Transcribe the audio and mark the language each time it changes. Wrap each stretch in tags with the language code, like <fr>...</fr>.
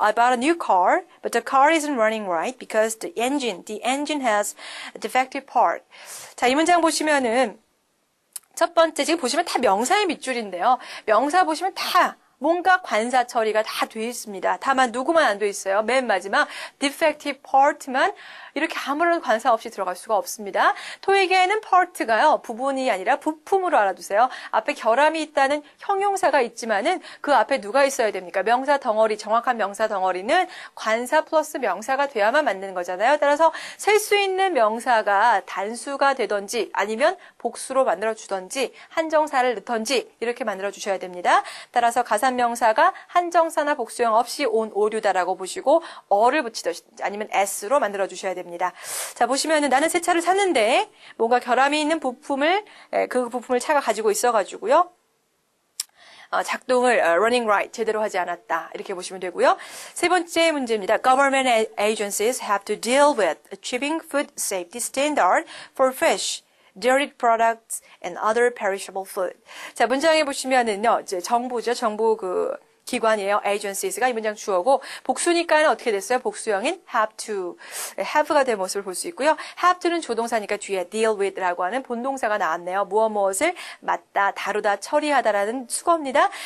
<en>I bought a new car, but the car isn't running right because the engine has a defective part.</en> <ko>자, 이 문장 보시면은 첫 번째 지금 보시면 다 명사의 밑줄인데요. 명사 보시면 다 뭔가 관사 처리가 다 돼 있습니다. 다만 누구만 안 돼 있어요. 맨 마지막 defective part만 이렇게 아무런 관사 없이 들어갈 수가 없습니다. 토익에는 part가요. 부분이 아니라 부품으로 알아두세요. 앞에 결함이 있다는 형용사가 있지만은 그 앞에 누가 있어야 됩니까? 명사 덩어리, 정확한 명사 덩어리는 관사 플러스 명사가 돼야만 맞는 거잖아요. 따라서 셀 수 있는 명사가 단수가 되던지 아니면 복수로 만들어주던지 한정사를 넣던지 이렇게 만들어주셔야 됩니다. 따라서 가산명사가 한정사나 복수형 없이 온 오류다라고 보시고 어를 붙이듯이 아니면 s로 만들어주셔야 됩니다. 자, 보시면은 나는 새 차를 샀는데 뭔가 결함이 있는 부품을 그 부품을 차가 가지고 있어가지고요. 작동을</ko> <en>running right</en> <ko>제대로 하지 않았다 이렇게 보시면 되고요. 세 번째 문제입니다.</ko> <en>Government agencies have to deal with achieving food safety standard for fish, dairy products, and other perishable food.</en> <ko>자, 문장에 보시면은요, 이제 정부죠. 정부 기관이에요. agencies가 이 문장 주어고 복수니까는 어떻게 됐어요? 복수형인</ko> <en>have to,</en> <ko>have가 된 모습을 볼 수 있고요. have to는 조동사니까 뒤에</ko> <en>deal with</en> <ko>라고 하는 본동사가 나왔네요. 무엇을 맡다, 다루다, 처리하다라는 수거입니다.</ko>